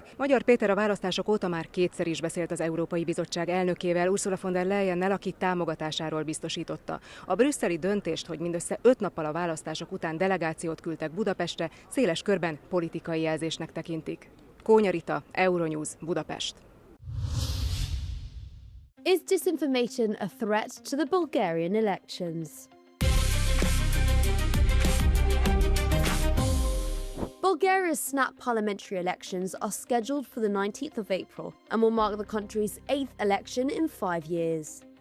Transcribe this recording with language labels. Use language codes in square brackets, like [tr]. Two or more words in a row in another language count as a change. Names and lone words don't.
[hu] Magyar Péter a választások óta már 2-szer is beszélt az Európai Bizottság elnökével, Ursula von der Leyennel, aki támogatásáról biztosította. A brüsszeli döntést, hogy mindössze 5 nappal a választások után delegációt küldtek Budapestre, széles körben politikai jelzésnek tekintik. Kónya Rita, Euronews, Budapest. [en] Is disinformation a threat to the Bulgarian elections? Bulgaria's snap parliamentary elections are scheduled for the 19th of April and will mark the country's 8th election in 5 years.